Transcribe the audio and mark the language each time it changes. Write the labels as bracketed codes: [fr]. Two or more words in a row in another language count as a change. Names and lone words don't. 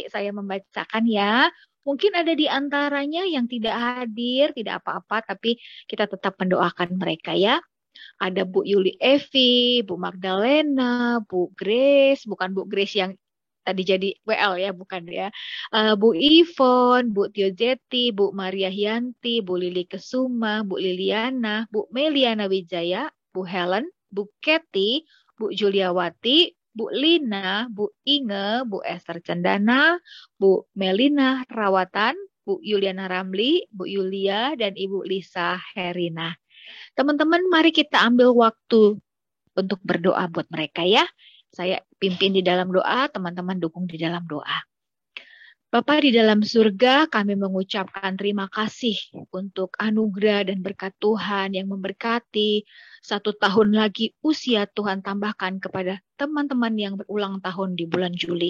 [id] Saya membacakan ya. Mungkin ada di antaranya yang tidak hadir, tidak apa-apa, tapi kita tetap mendoakan mereka ya. Ada Bu Yuli Evi, Bu Magdalena, Bu Grace, bukan Bu Grace yang tadi jadi WL ya, bukan ya. Bu Ivon, Bu Tio Jeti, Bu Maria Hyanti, Bu Lili Kesuma, Bu Liliana, Bu Meliana Wijaya, Bu Helen, Bu Ketty, Bu Juliawati, Bu Lina, Bu Inge, Bu Esther Cendana, Bu Melina Rawatan, Bu Yuliana Ramli, Bu Yulia, dan Ibu Lisa Herina. Teman-teman, mari kita ambil waktu untuk berdoa buat mereka ya. Saya pimpin di dalam doa, teman-teman dukung di dalam doa. Bapa di dalam surga, kami mengucapkan terima kasih untuk anugerah dan berkat Tuhan yang memberkati 1 tahun lagi usia Tuhan tambahkan kepada teman-teman yang berulang tahun di bulan Juli.